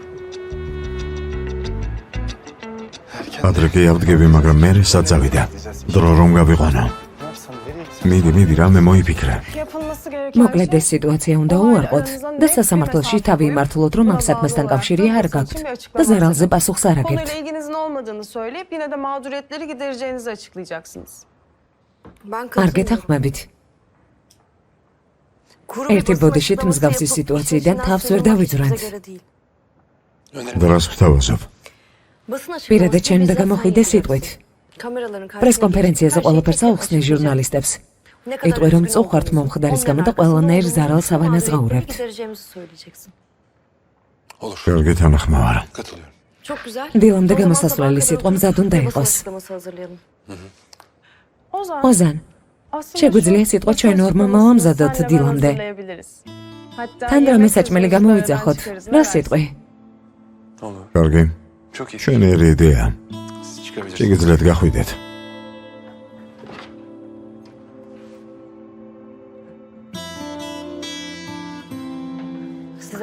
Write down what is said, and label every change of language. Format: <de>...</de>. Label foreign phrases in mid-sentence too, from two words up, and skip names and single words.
<ka>ადრე კი ავდგები, მაგრამ მე საწავიდა. დრო რომ გავიყვანო. მიდი, რამე მოიფიქრე. მოკლედ ეს სიტუაცია უნდა უარყოთ და სასამართლოში თავი იმართლოთ, რომ ამ საქმესთან კავშირი არ გაქვთ და ზერალზე პასუხს არ აგებთ.</ka> <tr>Konuyla ilginizin olmadığını söyleyip yine de mağduriyetleri gidereceğinizi açıklayacaksınız.</tr> <ka>არ გეთანხმებით. ერთი ბოდიშით მსგავსი სიტუაციიდან თავს ვერ დავიძვრანთ. დრას გთავაზობ. პირადად შენ უნდა გამოხვიდე სიტყვით. პრესკონფერენციაზე ყველაფერს აუხსნე ჟურნალისტებს. იტყვი რომ წუხართ მომხდარის გამო და ყველანაირ ზარალს ავანაზღაურებთ.</ka> <tr>Gidereceğimizi söyleyeceksin.</tr> <ka>კარგი თანახმა ვარ.</ka> <tr>Çok güzel.</tr> <ka>დილამდე გამოსასვლელი სიტყვა მზად უნდა იყოს.</ka> <tr>Açıklaması hazırlayalım.</tr> <ka>ოზან, შეგვიძლია სიტყვა ჩვენ ორმა მოვამზადოთ დილამდე. თან რამე საჭმელი გამოვიძახოთ. რა სიტყვი? კარგი. ჩვენი ერი იდეა. შეგიძლიათ გახვიდეთ.</ka> <tr>Size</tr>